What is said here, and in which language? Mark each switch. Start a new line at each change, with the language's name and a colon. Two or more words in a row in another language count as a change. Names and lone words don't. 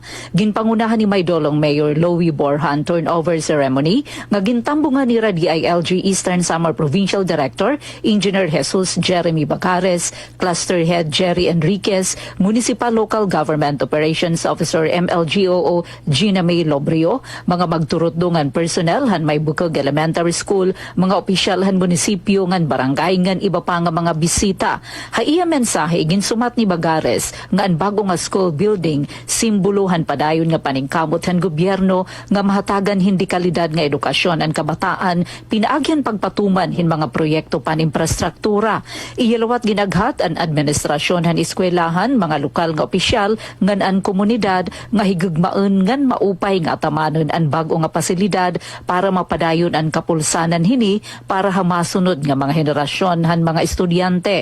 Waray: Ginpangunahan ni Maydolong Mayor Louie Borhan
English: turnover ceremony
Waray: nga gintambungan ni DILG Eastern Samar Provincial Director Engineer Jesus Jeremy Bacares, Cluster Head Jerry Enriquez, Municipal Local Government Operations Officer MLGOO Gina May Lobrio, mga magturot-dungan personnel han may bukog elementary school, mga opisyal han munisipyo ngan barangay ngan iba pa nga mga bisita. Haiya mensahe ginsumat ni Bagares nga ang bago nga
English: school building
Waray: simbolohan padayon nga paningkamot han gobyerno nga mahatagan hindi kalidad nga edukasyon ang kabataan, pinaagyan pagpatuman hin mga proyekto pan infrastruktura. Iyalawat ginaghat ang administrasyon han eskwelahan, mga lokal nga opisyal ngan an komunidad nga higugmaon ngan maupay nga atamanon an bago nga pasilidad para mapadayon an kapulsanan hini para hamasunod nga mga henerasyon han mga estudyante.